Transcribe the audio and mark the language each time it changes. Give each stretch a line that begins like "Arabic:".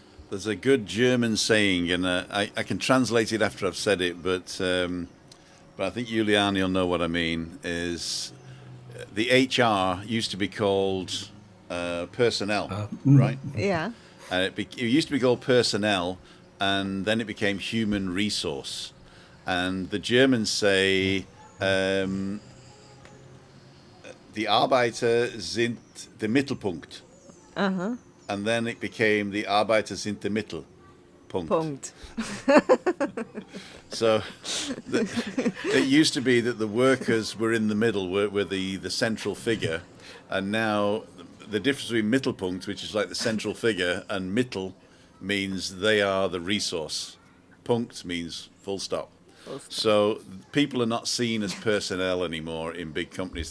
English: There's a good German saying, and I can translate it after I've said it, but I think Juliane will know what I mean. Is the HR used to be called personnel, right? Yeah. It used to be called personnel, and then it became human resource. And the Germans say
German: die Arbeiter sind der Mittelpunkt. Uh-huh.
English: And then it became the
German: Arbeiter sind der Mittelpunkt. Punkt.
English: So it used to be that the workers were in the middle, were the central figure, and now the difference between Mittelpunkt, which is like the central figure, and Mittel means they are the resource. Punkt means full stop. So people are not seen as personnel anymore in big companies.